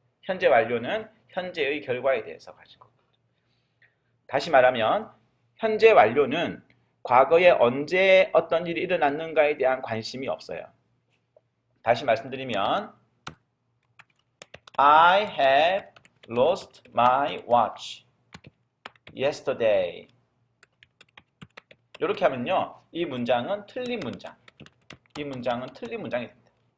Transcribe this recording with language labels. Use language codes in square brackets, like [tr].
[ko] 현재 완료는 현재의 결과에 대해서 관심 갖고 있습니다. 다시 말하면 현재 완료는 과거에 언제 어떤 일이 일어났는가에 대한 관심이 없어요. 다시 말씀드리면 [en] I have lost my watch yesterday. [ko] 이렇게 하면요, 이 문장은 틀린 문장. 이 문장은 틀린 문장이 됩니다.